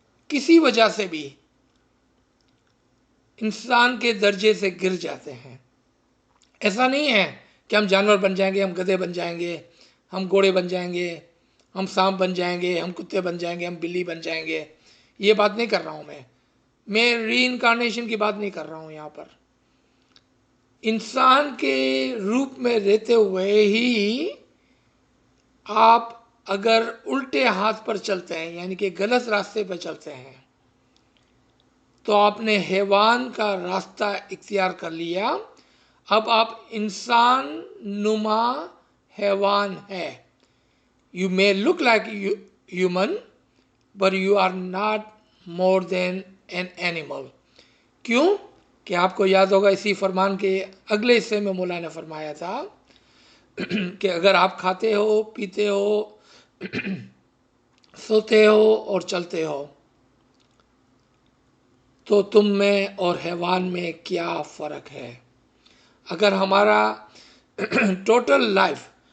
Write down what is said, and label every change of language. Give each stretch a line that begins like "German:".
Urdu: کسی وجہ سے بھی انسان کے درجے سے گر جاتے ہیں۔ ایسا نہیں ہے کہ ہم جانور بن جائیں گے، ہم گدھے بن جائیں گے، ہم گھوڑے بن جائیں گے، ہم سانپ بن جائیں گے، ہم کتے بن جائیں گے، ہم بلی بن جائیں گے۔ یہ بات نہیں کر رہا ہوں میں ری انکارنیشن کی بات نہیں کر رہا ہوں یہاں پر۔ انسان کے روپ میں رہتے ہوئے ہی آپ اگر الٹے ہاتھ پر چلتے ہیں یعنی کہ غلط راستے پہ چلتے ہیں تو آپ نے حیوان کا راستہ اختیار کر لیا، اب آپ انسان نما حیوان ہے.
English: You may look like human, but you are not more than an animal.
Urdu: کیوں؟ کہ آپ کو یاد ہوگا اسی فرمان کے اگلے حصے میں مولا نے فرمایا تھا کہ اگر آپ کھاتے ہو، پیتے ہو، سوتے ہو اور چلتے ہو تو تم میں اور حیوان میں کیا فرق ہے؟ اگر ہمارا ٹوٹل لائف،